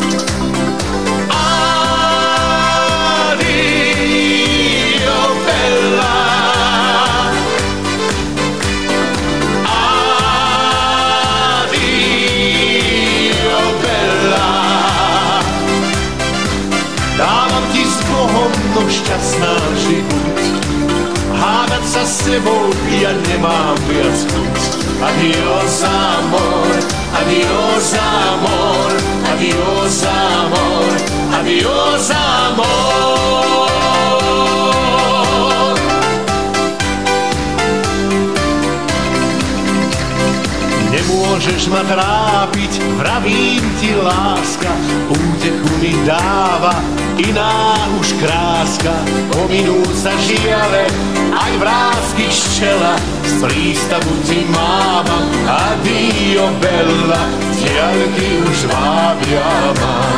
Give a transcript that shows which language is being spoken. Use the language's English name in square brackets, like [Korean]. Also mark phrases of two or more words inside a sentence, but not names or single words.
[Italian] Adio bella, adio bella, [Slovak] dávam ti s Bohom no šťastná žibuť, hádať sa s tebou ja nemám viac chuť. [Spanish] Adios amor, adios amor, adios amor, adios amor. [Slovak] Nemôžeš ma trápiť, vravím ti láska, útechu mi dáva iná už kráska. Pominú sa žiale, aj vrásky ščela, z prístavu ti mávam, [Italian] adio bella, [Slovak] diaľky už vábia ma.